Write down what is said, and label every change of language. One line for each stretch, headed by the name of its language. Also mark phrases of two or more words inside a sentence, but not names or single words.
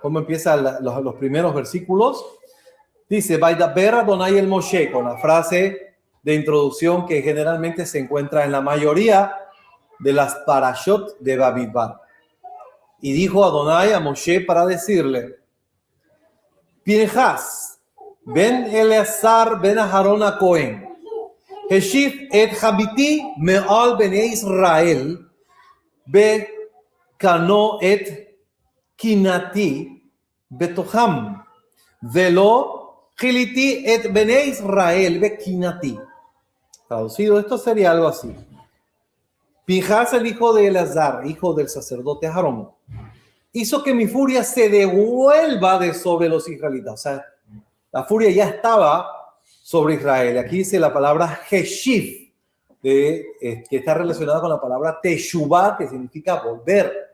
Spanish: ¿Cómo empiezan los primeros versículos? Dice,
Hebrew: וידבר אדני אל משה,
Spanish: con la frase de introducción que generalmente se encuentra en la mayoría de las parashot de Bamidbar. Y dijo Adonai a Moshe para decirle,
Hebrew: פינחס בן אלעזר בן אהרן הכהן השיב את חמתי מעל בני ישראל בקנאו את קנאתי בתוכם ולא כליתי את בני ישראל בקנאתי.
Spanish: Traducido, esto sería algo así. Pinchas, el hijo de Eleazar, hijo del sacerdote Aarón, hizo que mi furia se devuelva de sobre los israelitas. O sea, la furia ya estaba sobre Israel. Aquí dice la palabra Heshif, que está relacionada con la palabra Teshuvah, que significa volver.